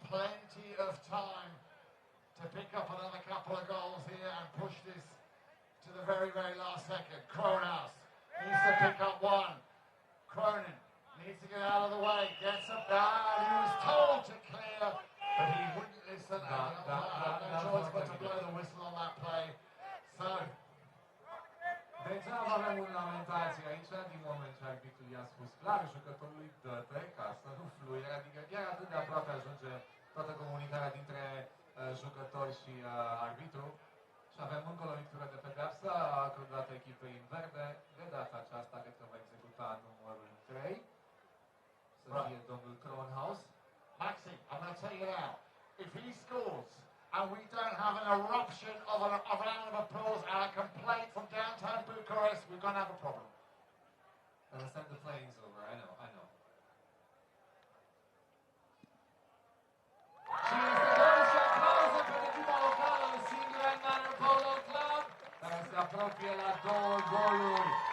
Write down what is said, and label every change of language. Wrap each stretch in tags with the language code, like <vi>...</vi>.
<en>Plenty of time to pick up another couple of goals here and push this to the very, very last second. Kronos needs to pick up one. Cronin needs to get out of the way. Gets up there. He was told to clear, but he wouldn't listen. No choice but to blow the whistle on that play. So,</en> <ro>deja avem o lamentație aici, din moment ce arbitrul i-a spus clar jucătorului dă-te ca să nu fluie, adică chiar atât de aproape ajunge toată comunicarea dintre jucători și arbitru. Și avem încă o lovitură de pedeapsă acordată echipei în verde. De data aceasta cred că va executa numărul 3. Să fie domnul Kronhaus.</ro> <en>Maxi, I'm going to tell you now, if he scores and we don't have an eruption of an round of applause and a complaint from downtown Bucharest, we're going to have a problem. Understand the playing's over, I know.</en> <ro>Și este gol și aplauze pentru echipa locală, Singureni Polo Club, care se apropie la 2 goluri.</ro>